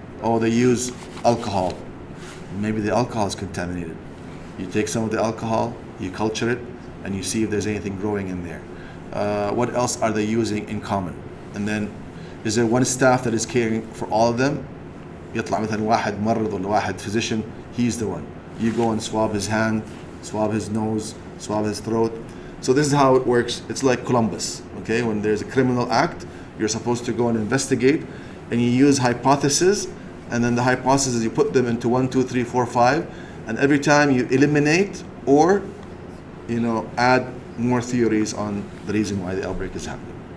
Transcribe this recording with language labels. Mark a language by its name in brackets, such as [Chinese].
[English] Oh, they use alcohol. Maybe the alcohol is contaminated. You take some of the alcohol, you culture it, and you see if there's anything growing in there. What else are they using in common? And then, is there one staff that is caring for all of them? [Arabic] يطلع مثلا واحد ممرض ولا واحد physician, [English] he's the one. You go and swab his hand, swab his nose, swab his throat. So this is how it works. It's like Columbus, okay? When there's a criminal act, you're supposed to go and investigate, and you use hypotheses, and then the hypotheses, you put them into 1, 2, 3, 4, 5, and every time you eliminate or, add more theories on the reason why the outbreak is happening.